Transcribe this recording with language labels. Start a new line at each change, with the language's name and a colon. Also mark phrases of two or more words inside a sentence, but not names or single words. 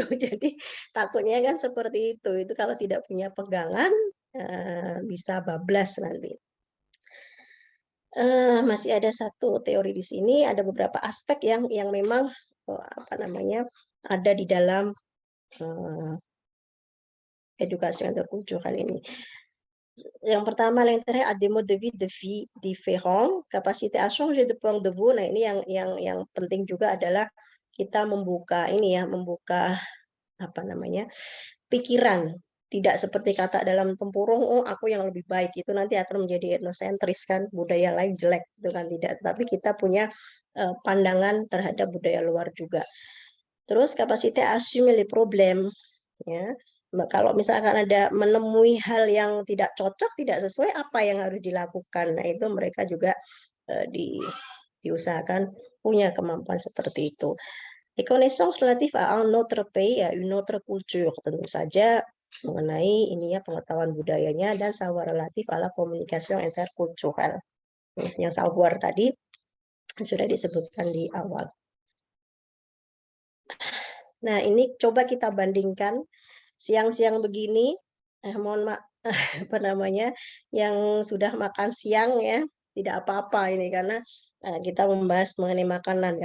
Indonesian: Jadi takutnya kan seperti itu kalau tidak punya pegangan bisa bablas nanti. Masih ada satu teori di sini, ada beberapa aspek yang memang apa namanya ada di dalam edukasi interkultural ini. Yang pertama,
French: l'intérêt à des modes de vie différents, capacité à changer de point de vue.
Indonesian: Nah, ini yang penting juga adalah kita membuka ini ya, membuka apa namanya pikiran. Tidak seperti kata dalam tempurung, oh aku yang lebih baik, itu nanti akan menjadi etnosentris kan, budaya lain jelek itu kan, tidak. Tapi kita punya pandangan terhadap budaya luar juga. Terus kapasitas
French: assumer les problèmes,
Indonesian: ya. Kalau misalkan ada menemui hal yang tidak cocok, tidak sesuai, apa yang harus dilakukan? Nah, itu mereka juga diusahakan punya kemampuan seperti itu.
French: Les connaissances relatives à un autre pays, à une autre culture,
Indonesian: tentu saja mengenai ini ya pengetahuan budayanya dan
French: savoir relatif à la communication interculturelle.
Indonesian: Yang savoir tadi sudah disebutkan di awal. Nah, ini coba kita bandingkan siang-siang begini, mohon maaf, apa namanya, yang sudah makan siang ya, tidak apa-apa ini karena kita membahas mengenai makanan.